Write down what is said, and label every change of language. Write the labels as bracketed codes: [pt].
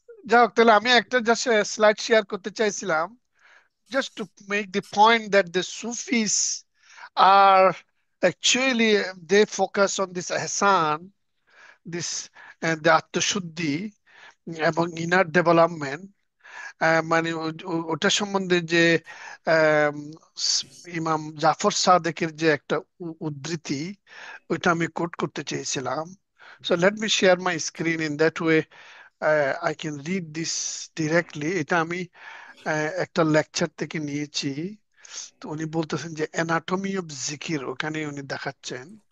[bn] যাক, তাহলে আমি একটা জাস্ট স্লাইড শেয়ার করতে চাইছিলাম, [en] just to make the point that the Sufis are actually, they focus on this ihsan, this the [bn] আত্মশুদ্ধি এবং ইনার ডেভেলপমেন্ট। মানে ওটা সম্বন্ধে যে আম, ইমাম জাফর সাদেকের যে একটা উদ্ধৃতি, ওইটা আমি কোট করতে চেয়েছিলাম। [en] So let me share my screen, in that way I can read this directly. [bn] এটা আমি একটা লেকচার থেকে নিয়েছি। তো উনি বলতেছেন যে অ্যানাটমি অফ জিকির, ওখানে উনি দেখাচ্ছেন।